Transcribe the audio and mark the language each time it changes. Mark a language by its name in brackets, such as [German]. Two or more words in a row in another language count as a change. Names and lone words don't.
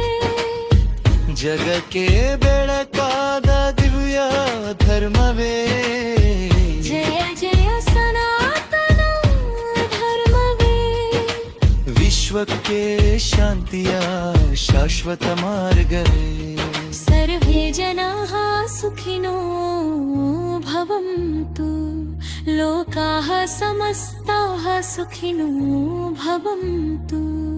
[Kannada] ಜಗಕ್ಕೆ ಬೆಳಕಾದ ದಿವ್ಯ ಧರ್ಮವೇ. ಜಯ ಜಯ ಸನಾತನ ಧರ್ಮವೇ ವಿಶ್ವಕ್ಕೆ ಶಾಂತಿಯ ಶಾಶ್ವತ ಮಾರ್ಗವೇ. [Sanskrit] ಸರ್ವೇ ಜನಾಃ ಸುಖಿನೋ ಭವಂತು लोकाः समस्ताः सुखिनो भवन्तु।